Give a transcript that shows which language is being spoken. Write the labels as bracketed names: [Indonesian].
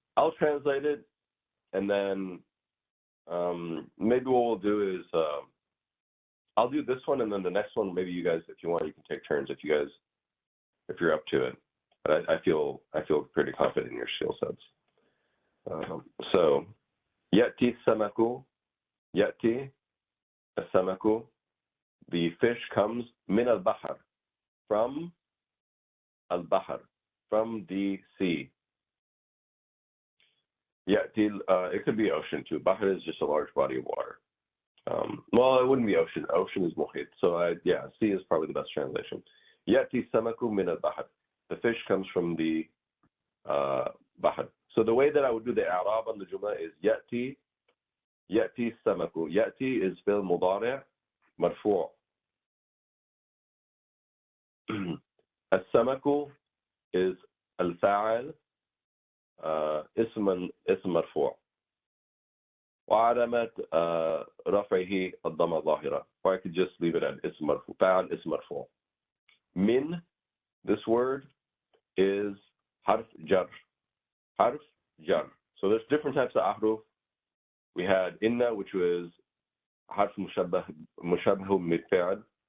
[English] I'll translate it, and then maybe what we'll do is I'll do this one, and then the next one, maybe you guys, if you want, you can take turns if you're up to it. But I feel pretty confident in your skill sets. So [Arabic] يأتي السمك. يأتي السمك. [English] The fish comes [Arabic] من البحر, [English] from البحر, from the sea. يأتي, it could be ocean too. Bahr is just a large body of water. Well, it wouldn't be ocean. Ocean is muhit. So sea is probably the best translation. [Arabic] يأتي السمك من البحر. [English] The fish comes from the bahr. So the way that I would do the i'rab on the jumla is [Arabic] يأتي السمك. يأتي is فعل مضارع مرفوع. السمك is الفاعل اسم مرفوع وعلامة رفعه الضمة الظاهرة. [English] Or I could just leave it at [Arabic] اسم مرفوع. فاعل اسم مرفوع. [English] من, this word is harf jar. Harf jar. So there's different types of ahruf. We had inna, which was harf mushabbah mid-fa'al.